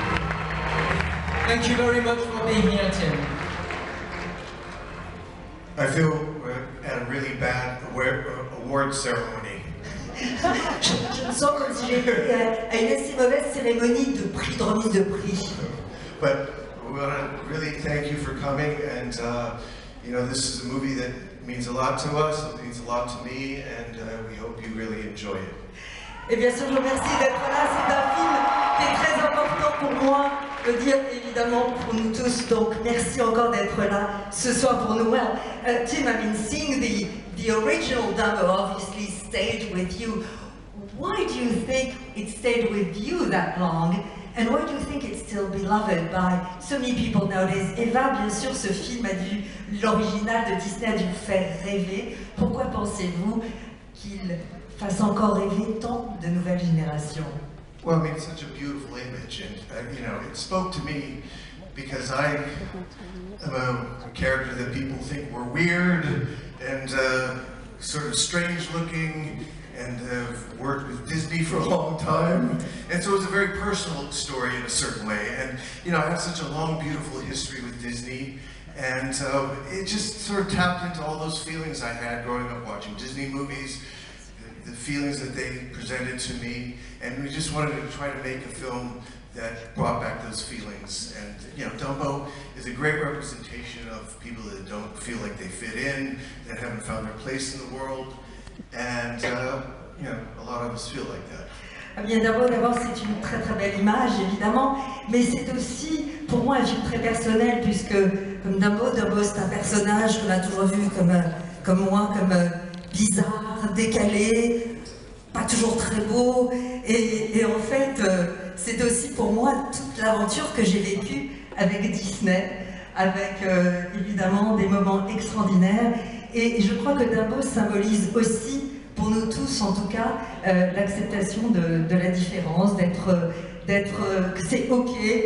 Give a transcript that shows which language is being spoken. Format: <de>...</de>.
<en>Thank you very much for being here, Tim. I feel at a really bad award ceremony.</en> <fr>Je me sens comme si j'étais à une assez mauvaise cérémonie de remise de prix.</fr> <en>But we want to really thank you for coming, and you know, this is a movie that means a lot to us, it means a lot to me, and we hope you really enjoy it.</en> <fr>Et bien sûr, je vous remercie d'être là. C'est un film qui est très important pour moi, je veux dire évidemment pour nous tous. Donc merci encore d'être là ce soir pour nous.</fr> <en>Well, Tim, I mean, seeing the original Dumbo obviously stayed with you. Why do you think it stayed with you that long? And why do you think it's still beloved by so many people nowadays?</en> <fr>Eva, bien sûr, ce film l'original de Disney a dû vous faire rêver. Pourquoi pensez-vous qu'il fasse encore rêver tant de nouvelles générations?</fr> <en>Well, I mean, it's such a beautiful image, and you know, it spoke to me because I am a character that people think were weird and sort of strange looking, and have worked with Disney for a long time, and so it's a very personal story in a certain way. And you know, I have such a long, beautiful history with Disney, and it just sort of tapped into all those feelings I had growing up watching Disney movies, the feelings that they presented to me, and we just wanted to try to make a film that brought back those feelings. And you know, Dumbo is a great representation of people that don't feel like they fit in, that haven't found their place in the world, and you know, a lot of us feel like that.</en> <fr>Ah bien, d'abord, c'est une très très belle image, évidemment, mais c'est aussi pour moi un film très personnel, puisque comme Dumbo c'est un personnage qu'on a toujours vu comme moi, comme bizarre, décalé, pas toujours très beau, et en fait, c'est aussi pour moi toute l'aventure que j'ai vécue avec Disney, avec évidemment des moments extraordinaires, et je crois que Dumbo symbolise aussi, pour nous tous en tout cas, l'acceptation de la différence, que c'est ok,</fr>